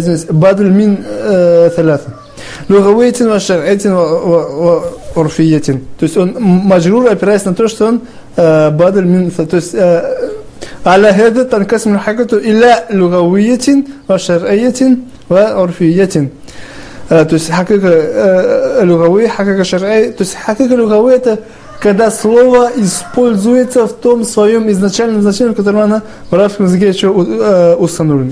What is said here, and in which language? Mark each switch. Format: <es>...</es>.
<ar>بدل من ثلاثة لغوية وشرعية وعرفية.</ar> <ru>То есть он маджрур, опираясь на то, что он بدل من, то есть</ru> <ar>على هذا تنقسم الحقيقة إلى لغوية وشرعية وعرفية.</ar> <ru>То есть</ru> <ar>حقيقة لغوية, حقيقة شرعية.</ar> <ru>То есть حقيقة لغوية это когда слово используется в том своем изначальном значении, в котором оно в арабском языке еще установлено.</ru>